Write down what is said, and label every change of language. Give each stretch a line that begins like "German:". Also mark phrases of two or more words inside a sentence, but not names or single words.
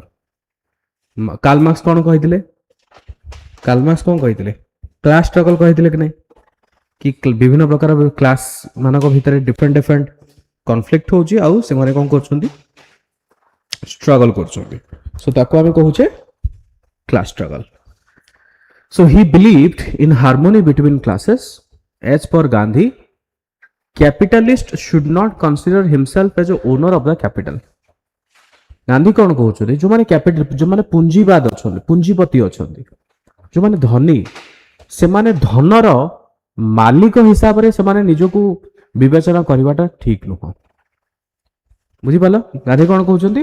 Odia: କାର୍ଲ ମାର୍କ୍ସ କ'ଣ କହିଥିଲେ?
English: class struggle
Odia: କହିଥିଲେ କି ନାହିଁ? କି ବିଭିନ୍ନ ପ୍ରକାର କ୍ଲାସ ମାନଙ୍କ ଭିତରେ
English: different conflict
Odia: ହେଉଛି ଆଉ ସେମାନେ କ'ଣ କରୁଛନ୍ତି? ଷ୍ଟ୍ରଗଲ କରୁଛନ୍ତି। ସୋ ତାକୁ ଆମେ କହୁଛେ
English: class struggle. So he believed in harmony between classes. As per Gandhi, capitalist should not consider himself as a owner of the capital.
Odia: ଗାନ୍ଧୀ କ'ଣ କହୁଛନ୍ତି? ଯେଉଁମାନେ ପୁଞ୍ଜିବାଦ ଅଛନ୍ତି, ପୁଞ୍ଜିପତି ଅଛନ୍ତି, ଯେଉଁମାନେ ଧନୀ, ସେମାନେ ଧନର ମାଲିକ ହିସାବରେ ସେମାନେ ନିଜକୁ ବିବେଚନା କରିବାଟା ଠିକ ନୁହଁ। ବୁଝିପାରିଲ? ଗାନ୍ଧୀ କ'ଣ କହୁଛନ୍ତି?